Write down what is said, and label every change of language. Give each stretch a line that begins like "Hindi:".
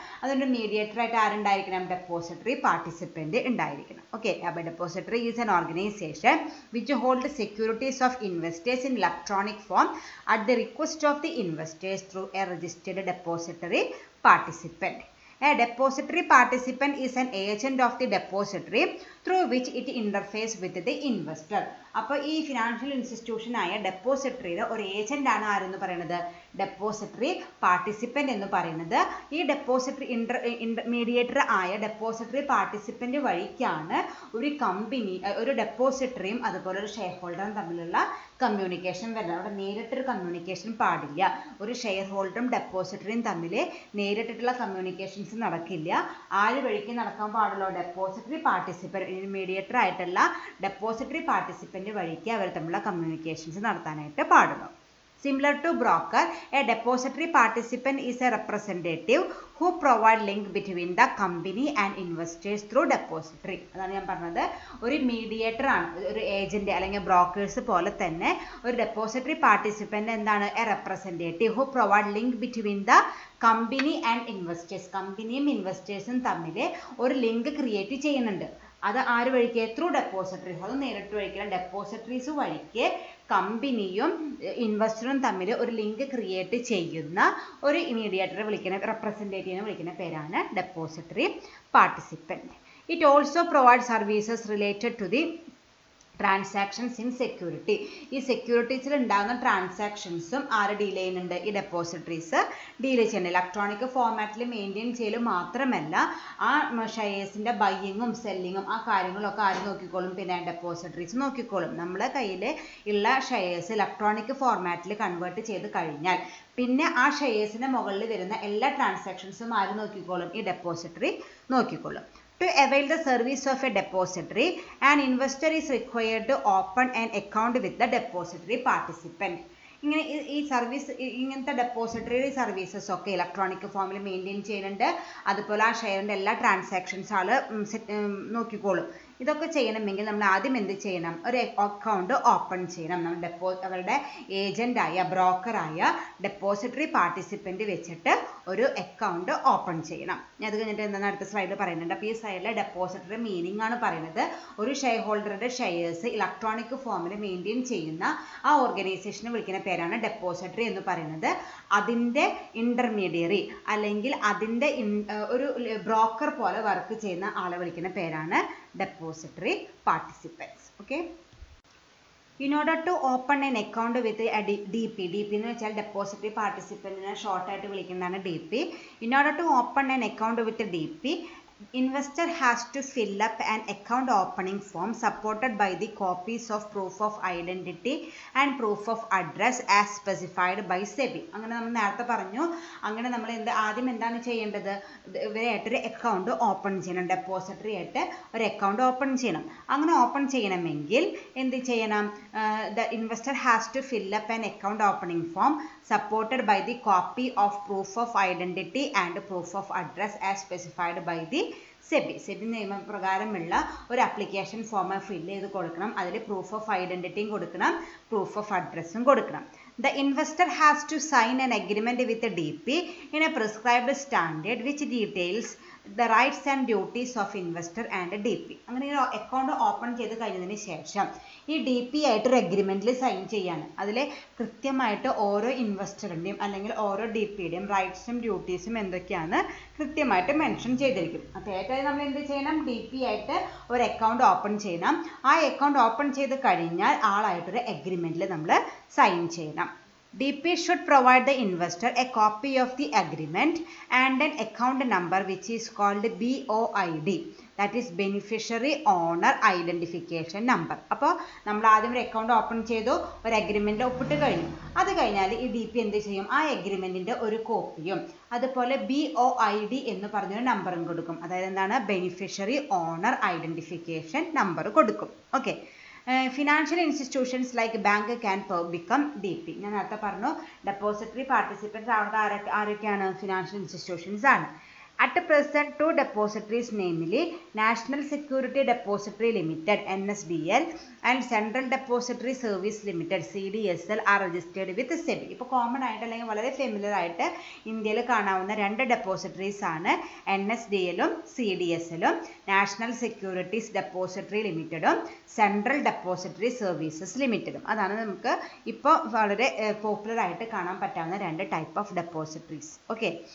Malayalam: അതുകൊണ്ട് മീഡിയേറ്റർ ആയിട്ട് ആരുണ്ടായിരിക്കണം? Depository participant ഉണ്ടായിരിക്കണം. ഓക്കെ, അപ്പോൾ
English: Depository is an organization which hold securities of investors in electronic form at the request of the investors through a registered depository participant. A depository participant is an agent of the depository through which it interfaces with the investor.
Malayalam: അപ്പോൾ ഈ financial institution ആയ ഡെപ്പോസിറ്ററിയുടെ ഒരു agent ആണ് ആരെന്ന് പറയുന്നത്? Depository participant എന്ന് പറയുന്നത്. ഈ ഡെപ്പോസിറ്ററി ഇന്റർമീഡിയേറ്റർ ആയ ഡെപ്പോസിറ്ററി പാർട്ടിസിപ്പന്റ് വഴിക്കാണ് ഒരു കമ്പനി, ഒരു ഡെപ്പോസിറ്ററിയും അതുപോലെ ഒരു ഷെയർ ഹോൾഡറും തമ്മിലുള്ള കമ്മ്യൂണിക്കേഷൻ വരുന്നത്. അവിടെ നേരിട്ടൊരു കമ്മ്യൂണിക്കേഷൻ പാടില്ല. ഒരു ഷെയർ ഹോൾഡറും ഡെപ്പോസിറ്ററിയും തമ്മിൽ നേരിട്ടിട്ടുള്ള കമ്മ്യൂണിക്കേഷൻസ് നടക്കില്ല. ആര് വഴിക്ക് നടക്കാൻ പാടുള്ളൂ? ഡെപ്പോസിറ്ററി പാർട്ടിസിപ്പന്റ്, ഇന്റർമീഡിയേറ്റർ ആയിട്ടുള്ള ഡെപ്പോസിറ്ററി പാർട്ടിസിപ്പന്റ് വഴിക്ക് അവർ തമ്മിലുള്ള കമ്മ്യൂണിക്കേഷൻസ് നടത്താനായിട്ട് പാടുള്ളൂ.
English: Similar to broker, a depository participant is a representative who provide link between the company and investors through depository.
Malayalam: അതാണ് ഞാൻ പറഞ്ഞത്. ഒരു മീഡിയേറ്റർ ആണ്, ഒരു ഏജന്റ് അല്ലെങ്കിൽ ബ്രോക്കേഴ്സ് പോലെ തന്നെ ഒരു ഡെപ്പോസിറ്ററി പാർട്ടിസിപ്പന്റ് എന്താണ്?
English: A representative who provide link between the company and investors.
Malayalam: കമ്പനിയും ഇൻവെസ്റ്റേഴ്സും തമ്മിൽ ഒരു ലിങ്ക് ക്രിയേറ്റ് ചെയ്യുന്നുണ്ട്. അത് ആര് വഴിക്ക്?
English: Through depositories.
Malayalam: അത് നേരിട്ട് വഴിക്കില്ല. ഡെപ്പോസിറ്ററീസ് വഴിക്ക് കമ്പനിയും ഇൻവെസ്റ്ററും തമ്മിൽ ഒരു ലിങ്ക് ക്രിയേറ്റ് ചെയ്യുന്ന ഒരു മീഡിയേറ്ററെ വിളിക്കുന്ന, റെപ്രസെൻറ്റേറ്റീവിനെ വിളിക്കുന്ന പേരാണ് depository participant.
English: It also provide services related to the transactions in security.
Malayalam: ഈ സെക്യൂരിറ്റീസിൽ ഉണ്ടാകുന്ന ട്രാൻസാക്ഷൻസും ആര് ഡീൽ ചെയ്യുന്നുണ്ട്? ഈ ഡെപ്പോസിറ്ററീസ് ഡീൽ ചെയ്യുന്നുണ്ട്. ഇലക്ട്രോണിക് ഫോർമാറ്റിൽ മെയിൻറ്റെയിൻ ചെയ്യൽ മാത്രമല്ല, ആ ഷെയർസിൻ്റെ ബയ്യിങ്ങും സെല്ലിങ്ങും ആ കാര്യങ്ങളൊക്കെ ആര് നോക്കിക്കോളും? പിന്നെ ഡെപ്പോസിറ്ററീസ് നോക്കിക്കോളും. നമ്മളെ കയ്യിൽ ഉള്ള ഷെയർസ് ഇലക്ട്രോണിക് ഫോർമാറ്റിൽ കൺവേർട്ട് ചെയ്ത് കഴിഞ്ഞാൽ പിന്നെ ആ ഷെയർസിന് മുകളിൽ വരുന്ന എല്ലാ ട്രാൻസാക്ഷൻസും ആര് നോക്കിക്കോളും? ഈ ഡെപ്പോസിറ്ററി നോക്കിക്കോളും.
English: To avail the service of a depository, an investor is required to open an account with the depository participant.
Malayalam: ഇങ്ങനെ ഈ സർവീസ്, ഇങ്ങനത്തെ ഡെപ്പോസിറ്ററി സർവീസസ് ഒക്കെ ഇലക്ട്രോണിക് ഫോമിൽ മെയിൻറ്റെയിൻ ചെയ്യുന്നുണ്ട്. അതുപോലെ ആ ഷെയറിൻ്റെ എല്ലാ ട്രാൻസാക്ഷൻസ് ആൾ നോക്കിക്കോളും. ഇതൊക്കെ ചെയ്യണമെങ്കിൽ നമ്മൾ ആദ്യം എന്ത് ചെയ്യണം? ഒരു അക്കൗണ്ട് ഓപ്പൺ ചെയ്യണം. നമ്മൾ അവരുടെ ഏജൻ്റായ, ബ്രോക്കറായ ഡെപ്പോസിറ്ററി പാർട്ടിസിപ്പൻറ്റ് വെച്ചിട്ട് ഒരു അക്കൗണ്ട് ഓപ്പൺ ചെയ്യണം. അത് കഴിഞ്ഞിട്ട് എന്താണ് അടുത്ത സ്ലൈഡിൽ പറയുന്നുണ്ട്. അപ്പോൾ ഈ സൈഡിലെ ഡെപ്പോസിറ്ററി മീനിങ് ആണ് പറയുന്നത്. ഒരു ഷെയർ ഹോൾഡറുടെ ഷെയർസ് ഇലക്ട്രോണിക് ഫോമിൽ മെയിൻറ്റെയിൻ ചെയ്യുന്ന ആ ഓർഗനൈസേഷനെ വിളിക്കുന്ന പേരാണ് ഡെപ്പോസിറ്ററി എന്ന് പറയുന്നത്. അതിൻ്റെ ഇൻ്റർമീഡിയറി അല്ലെങ്കിൽ അതിൻ്റെ ഒരു ബ്രോക്കർ പോലെ വർക്ക് ചെയ്യുന്ന ആളെ വിളിക്കുന്ന പേരാണ് depository participants.
English: Okay. In order to open an account with a DP
Malayalam: എന്ന് വെച്ചാൽ ഡെപ്പോസിറ്ററി പാർട്ടിസിപ്പൻറ്റിനെ ഷോർട്ടായിട്ട് വിളിക്കുന്നതാണ് DP.
English: In order to open an account with a DP, investor has to fill up an account opening form supported by the copies of proof of identity and proof of address as specified by SEBI.
Malayalam: അങ്ങനെ നമ്മൾ നേരത്തെ പറഞ്ഞു. അങ്ങനെ നമ്മൾ ആദ്യം എന്താണ് ചെയ്യേണ്ടത്? ഇവരായിട്ടൊരു account open ചെയ്യണം. ഡെപ്പോസിറ്ററി ആയിട്ട് ഒരു അക്കൗണ്ട് ഓപ്പൺ ചെയ്യണം. അങ്ങനെ ഓപ്പൺ ചെയ്യണമെങ്കിൽ എന്ത് ചെയ്യണം?
English: The investor has to fill up an account opening form supported by the copy of proof of identity and proof of address as specified by the
Malayalam: SEBI നിയമപ്രകാരമുള്ള ഒരു ആപ്ലിക്കേഷൻ ഫോം ഫില്ല് ചെയ്ത് കൊടുക്കണം. അതിൽ പ്രൂഫ് ഓഫ് ഐഡൻറ്റിറ്റിയും കൊടുക്കണം, proof of അഡ്രസ്സും കൊടുക്കണം.
English: The investor has to sign an agreement with the DP in a prescribed standard which details the rights and duties of investor and DP.
Malayalam: അങ്ങനെ ഒരു account open ചെയ്ത് കഴിഞ്ഞതിന് ശേഷം ഈ DP ആയിട്ട് ഒരു അഗ്രിമെന്റിൽ സൈൻ ചെയ്യാണ്. അതിൽ കൃത്യമായിട്ട് ഓരോ ഇൻവെസ്റ്ററിൻ്റെയും അല്ലെങ്കിൽ ഓരോ DPയുടെയും റൈറ്റ്സും ഡ്യൂട്ടീസും എന്തൊക്കെയാണ് കൃത്യമായിട്ട് മെൻഷൻ ചെയ്തിരിക്കും. അപ്പോൾ ഏറ്റവും നമ്മൾ എന്ത് ചെയ്യണം? DP ആയിട്ട് ഒരു അക്കൗണ്ട് ഓപ്പൺ ചെയ്യണം. ആ അക്കൗണ്ട് ഓപ്പൺ ചെയ്ത് കഴിഞ്ഞാൽ ആളായിട്ടൊരു അഗ്രിമെന്റിൽ നമ്മൾ സൈൻ ചെയ്യണം.
English: DP should provide the investor a copy of the agreement and an account number which is called BOID, that is beneficiary owner identification number.
Malayalam: അപ്പോൾ നമ്മൾ ആദ്യം ഒരു അക്കൗണ്ട് ഓപ്പൺ ചെയ്തു, ഒരു അഗ്രിമെന്റ് ഒപ്പിട്ട് കഴിഞ്ഞു. അത് കഴിഞ്ഞാൽ ഈ DP എന്ത് ചെയ്യും? ആ അഗ്രിമെന്റിന്റെ ഒരു കോപ്പിയും അതുപോലെ BOID എന്ന് പറഞ്ഞൊരു നമ്പറും കൊടുക്കും. അതായത് എന്താണ്? ബെനിഫിഷ്യറി ഓണർ ഐഡന്റിഫിക്കേഷൻ നമ്പർ കൊടുക്കും. Okay.
English: Financial institutions like bank can become DP.
Malayalam: ഞാൻ നേരത്തെ പറഞ്ഞു ഡെപ്പോസിറ്ററി പാർട്ടിസിപ്പൻസ് ആരൊക്കെയാണ്? ഫിനാൻഷ്യൽ ഇൻസ്റ്റിറ്റ്യൂഷൻസ് ആണ്.
English: At present, two depositories, namely National Security Depository Limited (NSDL) and Central Depository Service Limited (CDSL) are registered with SEBI.
Malayalam: ഇപ്പോൾ common ആയിട്ട് അല്ലെങ്കിൽ വളരെ familiar ആയിട്ട് ഇന്ത്യയിൽ കാണാവുന്ന രണ്ട് ഡെപ്പോസിറ്ററീസ് ആണ് NSDLും CDSLും, national securities depository ലിമിറ്റഡും central depository services ലിമിറ്റഡും. അതാണ് നമുക്ക് ഇപ്പോൾ വളരെ പോപ്പുലർ ആയിട്ട് കാണാൻ പറ്റാവുന്ന രണ്ട് ടൈപ്പ് ഓഫ് ഡെപ്പോസിറ്ററീസ്. ഓക്കെ.